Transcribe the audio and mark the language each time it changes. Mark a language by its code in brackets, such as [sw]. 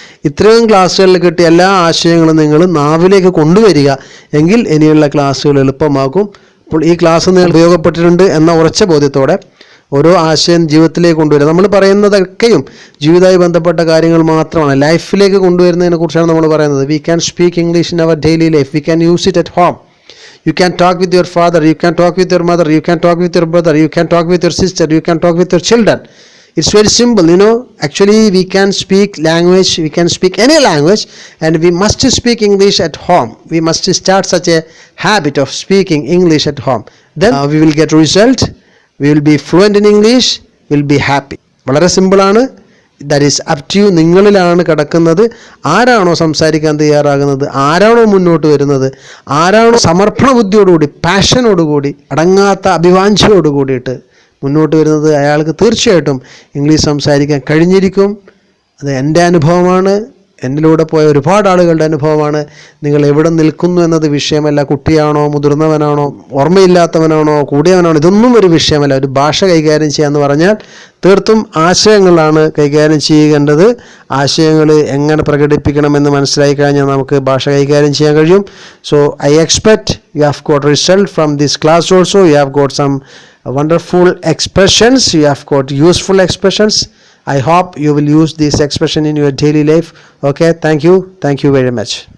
[ml] ഇത്രയും ക്ലാസ്സുകളിൽ കിട്ടിയ എല്ലാ ആശയങ്ങളും നിങ്ങൾ നാവിലേക്ക് കൊണ്ടുവരിക എങ്കിൽ ഇനിയുള്ള ക്ലാസ്സുകൾ എളുപ്പമാകും. അപ്പോൾ ഈ ക്ലാസ് നിങ്ങൾ ഉപയോഗപ്പെട്ടിട്ടുണ്ട് എന്ന ഉറച്ച ബോധ്യത്തോടെ ഓരോ ആശയം ജീവിതത്തിലേക്ക് കൊണ്ടുവരിക. നമ്മൾ പറയുന്നതൊക്കെയും ജീവിതവുമായി ബന്ധപ്പെട്ട കാര്യങ്ങൾ മാത്രമാണ്. ലൈഫിലേക്ക് കൊണ്ടുവരുന്നതിനെ കുറിച്ചാണ് നമ്മൾ പറയുന്നത്. [en] We can speak English in our daily life. We can use it at home. You can talk with your father, you can talk with your mother, you can talk with your brother, you can talk with your sister, you can talk with your children. It's very simple, Actually, we can speak language, we can speak any language, and we must speak English at home. We must start such a habit of speaking English at home. Then we will get result, we will be fluent in English, we will be happy. [ml] വളരെ സിമ്പിളാണ്. [en] That is up to you. [ml] നിങ്ങളിലാണ് കിടക്കുന്നത്. ആരാണോ സംസാരിക്കാൻ തയ്യാറാകുന്നത്, ആരാണോ മുന്നോട്ട് വരുന്നത്, ആരാണോ സമർപ്പണ ബുദ്ധിയോടുകൂടി, പാഷനോടുകൂടി, അടങ്ങാത്ത അഭിവാഞ്ചയോടുകൂടിയിട്ട് മുന്നോട്ട് വരുന്നത്, അയാൾക്ക് തീർച്ചയായിട്ടും ഇംഗ്ലീഷ് സംസാരിക്കാൻ കഴിഞ്ഞിരിക്കും. അത് എൻ്റെ അനുഭവമാണ്, എന്നിലൂടെ പോയ ഒരുപാട് ആളുകളുടെ അനുഭവമാണ്. നിങ്ങൾ എവിടെ നിൽക്കുന്നു എന്നത് വിഷയമല്ല. കുട്ടിയാണോ, മുതിർന്നവനാണോ, ഓർമ്മയില്ലാത്തവനാണോ, കൂടിയവനാണോ, ഇതൊന്നും ഒരു വിഷയമല്ല. ഒരു ഭാഷ കൈകാര്യം ചെയ്യാന്ന് പറഞ്ഞാൽ തീർത്തും ആശയങ്ങളാണ് കൈകാര്യം ചെയ്യേണ്ടത്. ആശയങ്ങൾ എങ്ങനെ പ്രകടിപ്പിക്കണമെന്ന് മനസ്സിലായി കഴിഞ്ഞാൽ നമുക്ക് ഭാഷ കൈകാര്യം ചെയ്യാൻ കഴിയും. [en] So I expect you have got result from this class also. You have got some wonderful expressions, you have got useful expressions. I hope you will use this expression in your daily life. Okay, thank you very much.